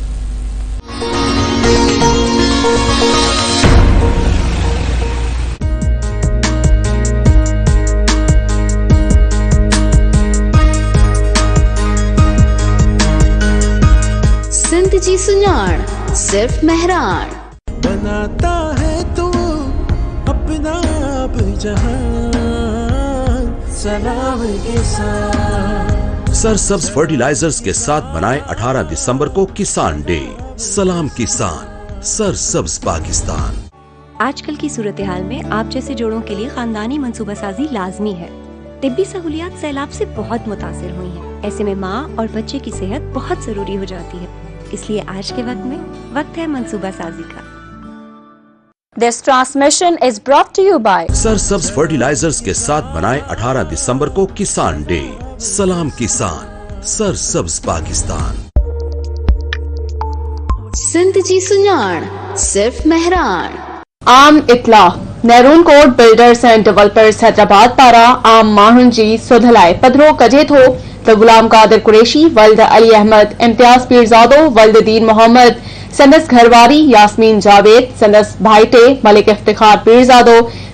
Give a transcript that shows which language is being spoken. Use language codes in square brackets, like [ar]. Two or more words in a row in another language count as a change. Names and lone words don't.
[sd] सिंध जी सुञाण सिर्फ मेहरान [ur] بناتا ہے تو اپنا اب جہاں سلام کے ساتھ. سرسبز فرٹیلائزرز کے ساتھ بنائے 18 دسمبر کو کسان ڈے. سلام کسان، سرسبز پاکستان. آجکل کی صورت حال میں آپ جیسے جوڑوں کے لیے خاندانی منصوبہ سازی لازمی ہے. طبی سہولیات سیلاب سے بہت متاثر ہوئی ہیں. ایسے میں ماں اور بچے کی صحت بہت ضروری ہو جاتی ہے، اس لیے آج کے وقت ہے منصوبہ سازی کا. [en] This transmission is brought to you by [ur] سرسبز فرٹیلائزرز کے ساتھ بنائے 18 دسمبر کو کسان ڈے. سلام کسان، سرسبز پاکستان. [sd] सिंध जी सुञाण सिर्फ मेहरान। आम इतला नेरून कोट बिल्डर्स एंड डेवलपर्स हैदराबाद पारा आम माण्हुनि जी सुध लाइ पधिरो कजे थो त गुलाम कादिर कुरैशी, वल्द अली अहमद, इम्तियाज पीरज़ादो, वल्द दीन मोहम्मद, संदस घरवारी यास्मीन जावेद, संदस भाईटे मलिक इफ्तिखार पीरज़ादो,